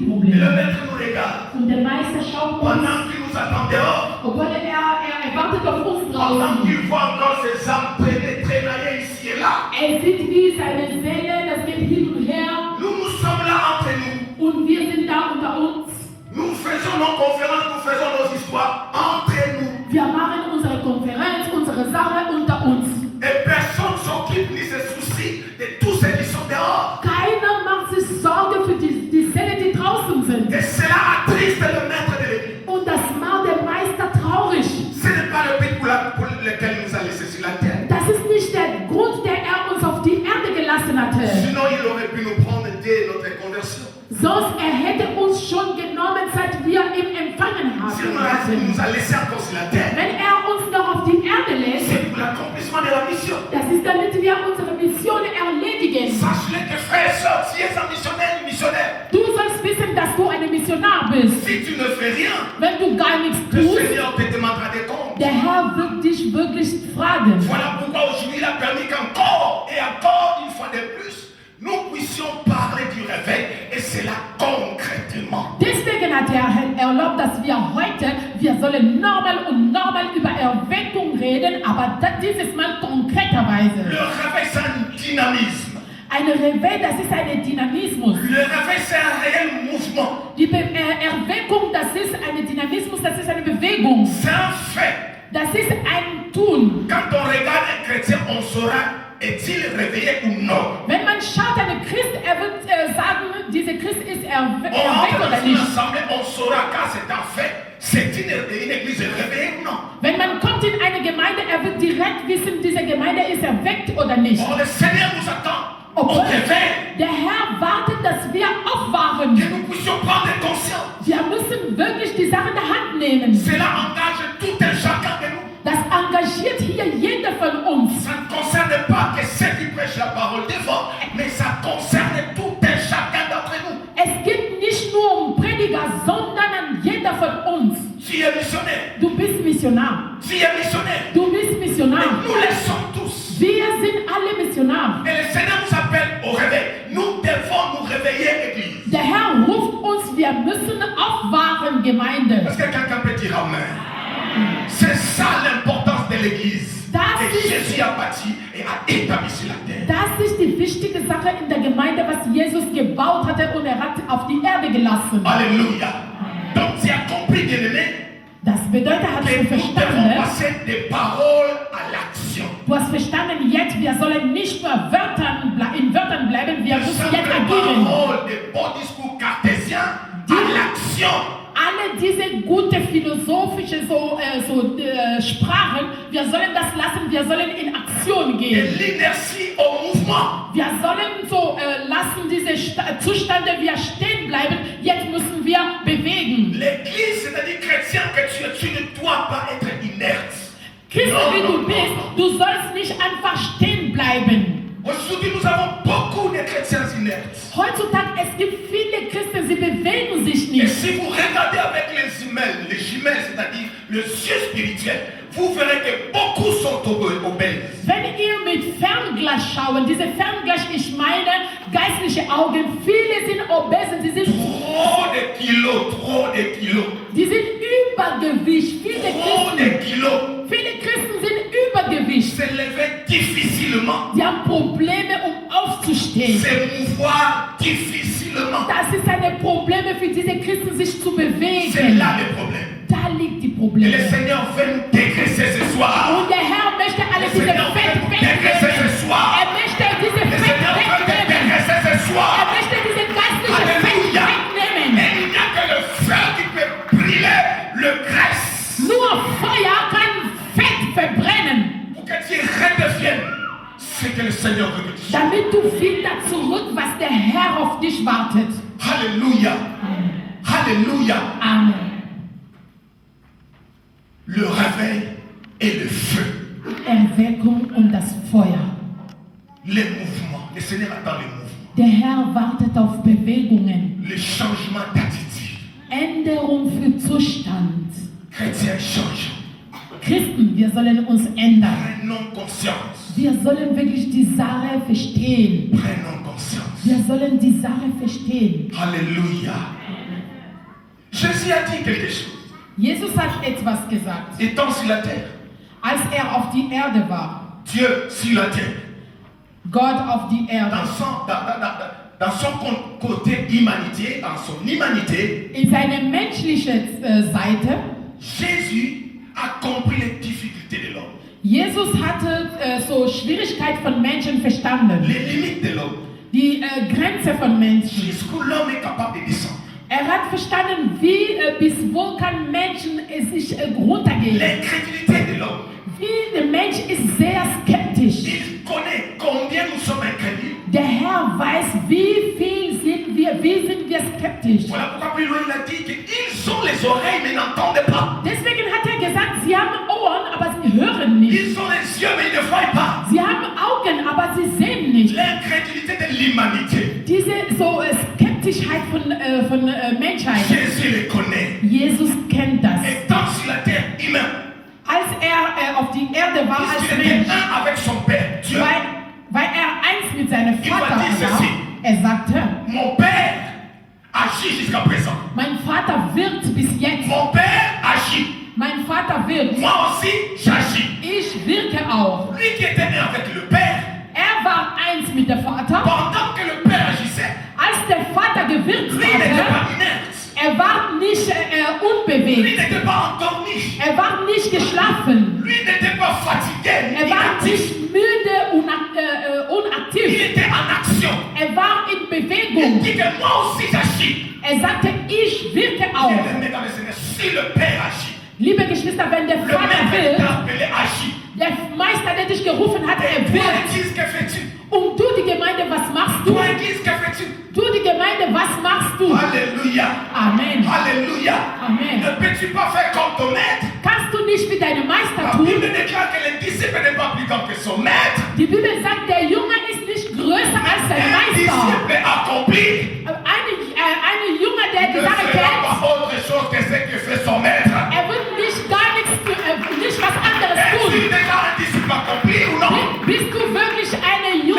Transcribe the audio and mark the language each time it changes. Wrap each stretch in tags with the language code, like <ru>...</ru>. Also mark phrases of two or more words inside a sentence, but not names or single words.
<de>Himmel.</de> <fr>maître nous regarde.</fr> <de>Und der Meister schaut uns,</de> <fr>Pendant qu'il nous attend dehors,</fr> <de>obwohl er wartet auf uns</de> <fr>pendant</fr> <de>draußen.</de> <fr>qu'il voit encore ses âmes traîner ici et là.</fr> <de>Er sieht, wie seine Seele, das geht hin und her.</de> <fr>Nous sommes là entre nous.</fr> <de>Und wir sind da unter uns.</de> <fr>Nous faisons nos conférences, nous faisons nos histoires entre nous.</fr> <de>Wir machen unsere Konferenz, unsere Sache unter uns.</de> <fr>Et personne s'occupe ni se soucie de tous ceux qui sont dehors.</fr> <de>Keiner macht sich Sorge für die Seele, die draußen sind.</de> <fr>Et cela attriste le maître de l'église.</fr> <de>Und das macht der Meister traurig.</de> <fr>Ce n'est pas le but pour lequel il nous a laissés sur la terre.</fr> <de>Das ist nicht der Grund, der er uns auf die Erde gelassen hatte.</de> <fr>Sinon, il aurait pu nous prendre dès notre conversion.</fr> <de>Sonst er hätte uns schon genommen, seit wir ihn empfangen</de> <fr>Sinon,</fr> <de>haben.</de> <fr>il nous a laissés encore sur la terre.</fr> <de>Wenn er uns noch auf die Erde lässt,</de> <fr>C'est pour l'accomplissement de la mission.</fr> <de>das ist, damit wir unsere Mission erledigen.</de> <fr>Sache-le que frères et sœurs, si es un missionnaire,</fr> <de>Du sollst wissen, dass du ein Missionar bist.</de> <fr>si tu ne fais rien,</fr> <de>Wenn du gar nichts</de> <fr>le</fr> <de>tust,</de> <fr>Seigneur te demandera des comptes.</fr> <de>der Herr wird dich wirklich fragen.</de> <fr>Voilà pourquoi aujourd'hui il a permis qu'encore et encore une fois de plus, nous puissions parler du réveil et c'est là concrètement.</fr> <de>Deswegen hat der Herr erlaubt, dass wir heute, wir sollen normal über Erweckung reden, aber dieses Mal konkreterweise.</de> <fr>Le réveil c'est un dynamisme.</fr> <de>Ein Réveil, das ist ein Dynamismus.</de> <fr>Le réveil c'est un réel mouvement.</fr> <de>Die Erweckung, das ist ein Dynamismus, das ist eine Bewegung.</de> <fr>C'est un fait.</fr> <de>Das ist ein Tun.</de> <fr>Quand on regarde un chrétien, on saura est-il réveillé ou non.</fr> <de>Wenn man schaut, einen Christ, er wird sagen, dieser Christ ist</de> <fr>On</fr> <de>erweckt</de> <fr>rentre</fr> <de>oder</de> <fr>dans une</fr> <de>nicht.</de> <fr>assemblée, on saura car c'est un fait. C'est une église réveillée ou non.</fr> <de>Wenn man kommt in eine Gemeinde, er wird direkt wissen, diese Gemeinde ist erweckt oder nicht.</de> <fr>Or, le Seigneur nous attend au</fr> <de>Obwohl</de> <fr>réveil.</fr> <de>der Herr wartet, dass wir aufwachen.</de> <fr>Que nous puissions prendre conscience.</fr> <de>Wir müssen wirklich die Sache in der Hand nehmen.</de> <fr>Cela engage tout un chacun de nous.</fr> <de>Das engagiert hier jeder von uns.</de> <fr>Ça ne concerne pas que ceux qui prêchent la parole devant, mais ça concerne tout un chacun d'entre nous.</fr> <de>Es geht nicht nur um Prediger, sondern an jeder von uns.</de> <fr>Tu es missionnaire.</fr> <de>Du bist Missionar.</de> <fr>Tu es missionnaire.</fr> <de>Du bist Missionar.</de> <fr>Nous le sommes tous.</fr> <de>Wir sind alle Missionar.</de> <fr>Et le Seigneur nous appelle au réveil. Nous devons nous réveiller, Église.</fr> <de>Der Herr ruft uns, wir müssen aufwachen, Gemeinde.</de> <fr>Est-ce que quelqu'un peut dire Amen? C'est ça l'importance de l'Église.</fr> <de>Das</de> <fr>Que</fr> <de>ist-</de> <fr>Jésus a bâti et a établi sur la terre.</fr> <de>Das ist die wichtige Sache in der Gemeinde, was Jesus gebaut hatte und er hat auf die Erde gelassen.</de> <fr>Alléluia. Donc tu as compris, bien-aimé,</fr> <de>Das bedeutet, hast</de> <fr>que</fr> <de>du</de> <fr>nous devons</fr> <de>verstanden,</de> <fr>passer des paroles à l'action.</fr> <de>du hast verstanden jetzt, wir sollen nicht nur in Wörtern bleiben, wir</de> <fr>De</fr> <de>müssen</de> <fr>simples</fr> <de>jetzt agieren.</de> <fr>paroles, des beaux discours cartésiens à l'action.</fr> <de>Alle diese gute philosophische Sprachen, wir sollen das lassen, wir sollen in Aktion</de> <fr>Et</fr> <de>gehen.</de> <fr>l'inertie au mouvement.</fr> <de>Wir sollen lassen diese Zustände, wir stehen bleiben, jetzt müssen wir bewegen.</de> <fr>L'église, c'est-à-dire chrétien que tu ne dois pas être inerte.</fr> <de>Christ, wie du bist, du sollst nicht einfach stehen bleiben.</de> <fr>Aujourd'hui, nous avons beaucoup de chrétiens inertes.</fr> <de>Heutzutage, es gibt viele Christen, sie bewegen sich</de> <fr>Et</fr> <de>nicht.</de> <fr>si vous regardez avec les jumelles, c'est-à-dire le ciel spirituel, vous verrez que beaucoup sont obèses.</fr> <de>Wenn ihr mit Fernglas schaut, diese Fernglas, ich meine geistliche Augen, viele sind obese, sie sind</de> <fr>Trop de kilos.</fr> <de>Die sind Übergewicht.</de> <fr>Trop de kilos.</fr> <de>Viele Christen sind Übergewicht.</de> <fr>Se lever difficilement.</fr> <de>Die haben Probleme, aufzustehen.</de> <fr>Se mouvoir difficilement.</fr> <de>Das ist ein Problem für diese Christen, sich zu</de> <fr>C'est</fr> <de>bewegen.</de> <fr>là le problème.</fr> <de>Da liegt die</de> <fr>Et le</fr> <de>Probleme.</de> <fr>Seigneur veut nous dégraisser ce soir.</fr> <de>Und der Herr möchte alle</de> <fr>Le</fr> <de>diese</de> <fr>Seigneur veut nous dégraisser</fr> <de>Fett</de> <fr>ce soir.</fr> <de>Er möchte diese</de> <fr>Le Seigneur veut</fr> <de>Fett</de> <fr>te</fr> <de>wegnehmen.</de> <fr>dégraisser ce</fr> <de>Er</de> <fr>soir.</fr> <de>möchte diese geistliche Fett</de> <fr>Alléluia.</fr> <de>wegnehmen.</de> <fr>Et il n'y a que le feu qui peut brûler le graisse.</fr> <de>Nur Feuer kann Fett verbrennen.</de> <fr>Pour que tu redeviennes ce que le Seigneur veut que tu sois.</fr> <de>Damit du wieder zurück, was der Herr auf dich wartet.</de> <fr>Alléluia. Alléluia. Amen. Le réveil et le feu. Erweckung und das Feuer. Les mouvements. Le Seigneur attend les mouvements.</fr> <de>Der Herr wartet auf Bewegungen.</de> <fr>Le changement d'attitude.</fr> <de>Änderung für Zustand.</de> <fr>Chrétiens changent.</fr> <de>Christen, wir sollen uns ändern.</de> <fr>Prenons conscience.</fr> <de>Wir sollen wirklich die Sache verstehen.</de> <fr>Prenons conscience.</fr> <de>Wir sollen die Sache verstehen.</de> <fr>Alléluia. Jésus a dit quelque chose.</fr> <de>Jesus hat etwas gesagt,</de> <fr>Étant sur la terre,</fr> <de>als auf die Erde war.</de> <fr>Dieu sur la terre,</fr> <de>Gott auf die Erde.</de> <fr>dans son côté humanité, dans son humanité,</fr> <de>In seine menschliche Seite,</de> <fr>Jésus a compris les difficultés de l'homme,</fr> <de>Jesus hatte so Schwierigkeit von Menschen verstanden.</de> <fr>les limites de l'homme,</fr> <de>Die Grenze von Menschen.</de> <fr>jusqu'où l'homme est capable de descendre.</fr> <de>Er hat verstanden, wie bis wo kann Menschen sich runtergehen.</de> <fr>L'incrédulité de l'homme.</fr> <de>Wie der Mensch ist sehr skeptisch.</de> <fr>Il connaît combien nous sommes incrédules.</fr> <de>Der Herr weiß, wie sind wir skeptisch.</de> <fr>Voilà pourquoi plus loin il a dit qu'ils ont les oreilles mais n'entendent pas.</fr> <de>Deswegen hat er gesagt, sie haben Ohren, aber sie hören nicht.</de> <fr>Ils ont les yeux mais ils ne voient pas.</fr> <de>Sie haben Augen, aber sie sehen nicht.</de> <fr>L'incrédulité de l'humanité.</fr> <de>Diese so Skeptischheit von Menschheit.</de> <fr>Jésus les connaît.</fr> <de>Jesus kennt das.</de> <fr>Étant sur la terre humain,</fr> <de>Als er auf die Erde war als</de> <fr>il était</fr> <de>Mensch,</de> <fr>un avec son Père, Dieu.</fr> <de>weil er eins mit seinem Vater war, er sagte,</de> <fr>Mon Père agit jusqu'à présent.</fr> <de>mein Vater wird bis jetzt,</de> <fr>Mon Père agit.</fr> <de>mein Vater wird,</de> <fr>Moi aussi, j'agis.</fr> <de>ich wirke auch.</de> <fr>Lui qui était un avec le Père,</fr> <de>Er war eins mit dem Vater,</de> <fr>pendant que le Père agissait,</fr> <de>als der Vater gewirkt</de> <fr>lui n'était</fr> <de>hatte,</de> <fr>pas inerte.</fr> <de>er war nicht</de> <fr>Lui</fr> <de>unbewegt,</de> <fr>n'était pas endormi.</fr> <de>er war nicht geschlafen,</de> <fr>Lui n'était pas fatigué.</fr> <de>er war</de> <fr>Inactif.</fr> <de>nicht müde und</de> <fr>Il</fr> <de>unaktiv,</de> <fr>était en action.</fr> <de>er war in</de> <fr>Il</fr> <de>Bewegung.</de> <fr>dit que moi aussi j'agis.</fr> <de>Er sagte, ich wirke auch.</de> <fr>Bien-aimé dans le Seigneur, si le Père agit,</fr> <de>Liebe Geschwister, wenn der</de> <fr>le</fr> <de>Vater</de> <fr>Maître</fr> <de>will,</de> <fr>t'a appelé agit.</fr> <de>der Meister, der dich gerufen hat, er</de> <fr>Toi,</fr> <de>wirkt.</de> <fr>Église, que fais-tu?</fr> <de>Und du, die Gemeinde, was machst du?</de> <fr>Toi, Église, que fais-tu?</fr> <de>Du, die Gemeinde, was machst du?</de> <fr>Alléluia. Amen. Alléluia. Amen. Ne peux-tu pas faire comme ton maître?</fr> <de>Kannst du nicht wie deine Meister</de> <fr>La</fr> <de>tun?</de> <fr>Bible déclare que le disciple n'est pas plus grand que son maître.</fr> <de>Die Bibel sagt, der Junge ist nicht größer als sein</de> <fr>Un</fr> <de>Meister.</de> <fr>disciple accompli</fr> <de>Eine Junge, der</de> <fr>ne</fr> <de>die Sache</de> <fr>fera</fr> <de>kennt,</de> <fr>pas autre chose que ce que fait son maître.</fr> <de>er wird nicht was anderes</de> <fr>Es-tu</fr> <de>tun.</de> <fr>déjà un disciple accompli ou non?</fr> <de>Bist du wirklich eine Junge,</de>